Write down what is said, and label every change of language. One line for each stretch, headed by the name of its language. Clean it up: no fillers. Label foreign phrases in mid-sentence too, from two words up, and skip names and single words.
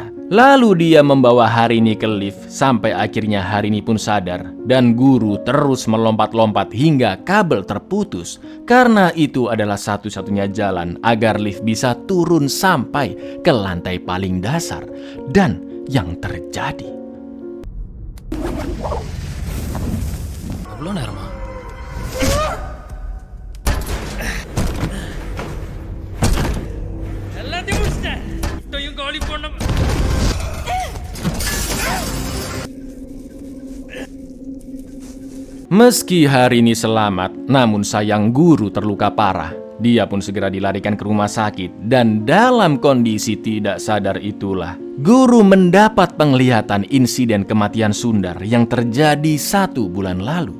Indonesian: Lalu dia membawa Harini ke lift sampai akhirnya Harini pun sadar dan guru terus melompat-lompat hingga kabel terputus. Karena itu adalah satu-satunya jalan agar lift bisa turun sampai ke lantai paling dasar. Dan yang terjadi
Tamil: அவ்வளோ நேரமா? எல்லாத்தையும் முடிச்சிட்டேன். இப்பயும் காலி பண்ண
Indonesian: Meski Harini selamat, namun sayang guru terluka parah. Dia pun segera dilarikan ke rumah sakit dan dalam kondisi tidak sadar itulah guru mendapat penglihatan insiden kematian Sundar yang terjadi 1 bulan lalu.